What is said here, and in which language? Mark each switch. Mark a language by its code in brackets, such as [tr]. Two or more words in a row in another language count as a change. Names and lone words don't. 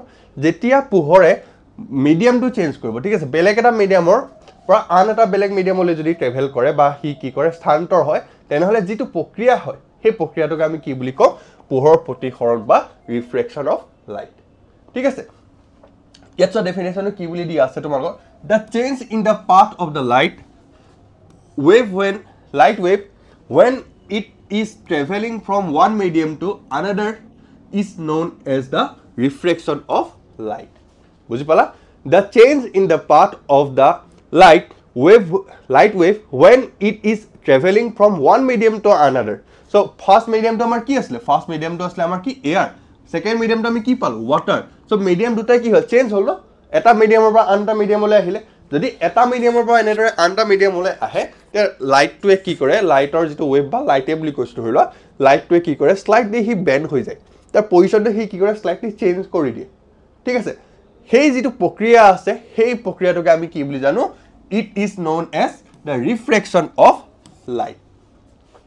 [as] যেতিয়া পোহৰে মিডিয়ামটো চেঞ্জ কৰিব, ঠিক আছে, বেলেগ এটা মিডিয়ামৰ পৰা আন এটা বেলেগ মিডিয়ামলৈ যদি ট্ৰেভেল কৰে বা সি কি কৰে, স্থানান্তৰ হয়, তেনেহ'লে যিটো প্ৰক্ৰিয়া হয় সেই প্ৰক্ৰিয়াটোকে আমি কি বুলি কওঁ, পোহৰৰ প্ৰতিসৰণ বা [en] refraction of light. [as] ঠিক আছে, ইয়াত চোৱা ডেফিনেশ্যনটো কি বুলি দিয়া আছে তোমালোকৰ, [en] the change in the path of the light wave when it is traveling from one medium to another is known as the refraction of light. [as] বুজি পালা? [en] The change in the path of the light wave when it is traveling from one medium to another. So first medium [as] to আমাৰ কি আছিলে, [en] first medium [as] to আছিলে আমাৰ কি air, second medium to আমি কি পালো, water. So medium দুটাই কি হ'ল, চেঞ্জ হ'ল ন, এটা মিডিয়ামৰ পৰা আন এটা মিডিয়ামলৈ আহিলে। যদি এটা মিডিয়ামৰ পৰা এনেদৰে আন এটা মিডিয়ামলৈ আহে, তেতিয়া লাইটটোৱে কি কৰে, লাইটৰ যিটো ৱেভ বা লাইটে বুলি কৈছোঁ ধৰি লোৱা, লাইটটোৱে কি কৰে, শ্লাইটলি সি বেণ্ড হৈ যায়, তাৰ পজিশ্যনটো সি কি কৰে, শ্লাইটলি চেঞ্জ কৰি দিয়ে। ঠিক আছে, সেই যিটো প্ৰক্ৰিয়া আছে সেই প্ৰক্ৰিয়াটোকে আমি কি বুলি জানো, [en] it is known as the refraction of light.